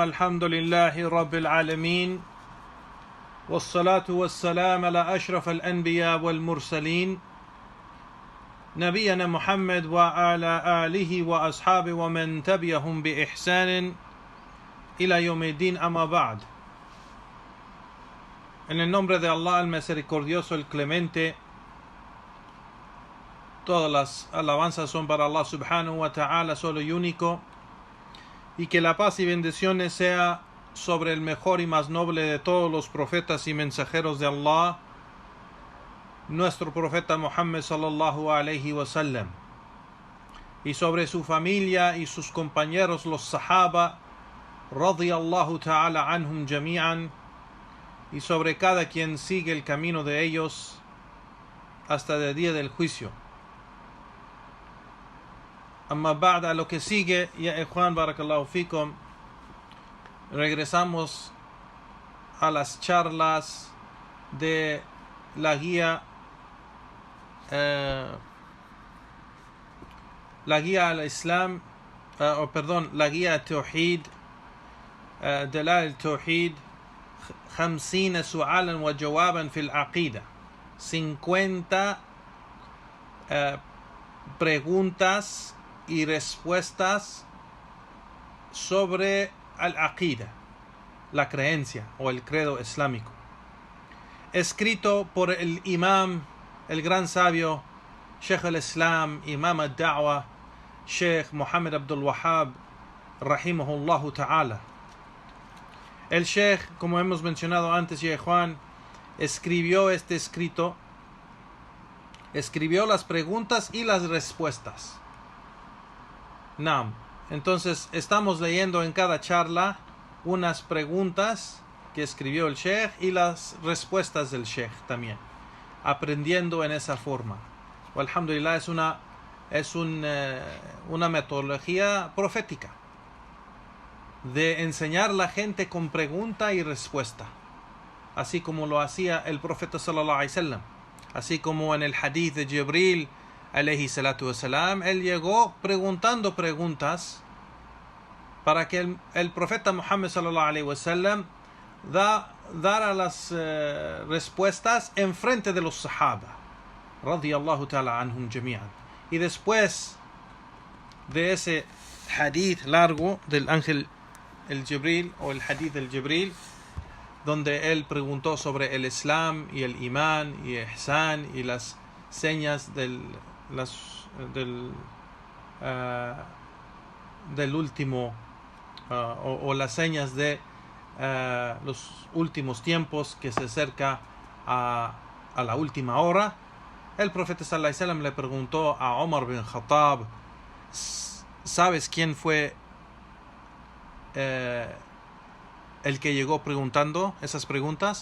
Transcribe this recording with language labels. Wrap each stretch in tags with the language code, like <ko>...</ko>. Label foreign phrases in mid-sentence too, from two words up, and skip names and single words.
<ar>الحمد لله رب العالمين، والصلاة والسلام على أشرف الأنبياء والمرسلين نبينا محمد وعلى آله وأصحابه ومن تبعهم بإحسان إلى يوم الدين. أما بعد.</ar> <es>En el nombre de Allah, el misericordioso, el clemente, todas las alabanzas son para Allah</es> <ar>سبحانه وتعالى,</ar> <es>solo y único, y que la paz y bendiciones sea sobre el mejor y más noble de todos los profetas y mensajeros de Allah, nuestro profeta Muhammad</es> <ar>صلى الله عليه وسلم,</ar> <es>y sobre su familia y sus compañeros los sahaba</es> <ar>رضي الله تعالى عنهم جميعا,</ar> <es>y sobre cada quien sigue el camino de ellos hasta el día del juicio.</es> <ar>أما بعد,</ar> <es>a lo que sigue,</es> <ar>يا إخوان، بارك الله فيكم,</ar> <es>regresamos a las charlas de la guía al Islam, la guía al Tawhid,</es> <ar>دلائل التوحيد 50 سؤالا وجوابا في العقيدة,</ar> <es>50 preguntas y respuestas sobre al-aqida, la creencia o el credo islámico, escrito por el imam, el gran sabio,</es> <ar>شيخ الإسلام، إمام الدعوة,</ar> <es>Sheikh Muhammad Abdul Wahhab</es> <ar>رحمه الله تعالى.</ar> <es>El Sheikh, como hemos mencionado antes, ya Juan, escribió este escrito, escribió las preguntas y las respuestas. Naam. Entonces estamos leyendo en cada charla unas preguntas que escribió el Sheikh y las respuestas del Sheikh también, aprendiendo en esa forma. Alhamdulillah, es una metodología profética de enseñar a la gente con pregunta y respuesta, así como lo hacía el profeta</es> <ar>صلى الله عليه وسلم,</ar> <es>así como en el hadith de Jibril</es> <ar>عليه الصلاة والسلام,</ar> <es>él llegó preguntando preguntas para que el profeta Muhammad</es> <ar>صلى الله عليه وسلم</ar> <es>dara las respuestas en frente de los sahaba</es> <ar>رضي الله تعالى عنهم جميعا.</ar> <es>Y después de ese hadith largo del ángel el Jibril, o el hadith del Jibril, donde él preguntó sobre el Islam y el Imán y Ihsan y las señas del último, o las señas de los últimos tiempos que se acerca a la última hora, el profeta</es> <ar>صلى الله عليه وسلم</ar> <es>le preguntó a Omar bin Khattab: ¿sabes quién fue el que llegó preguntando esas preguntas?</es>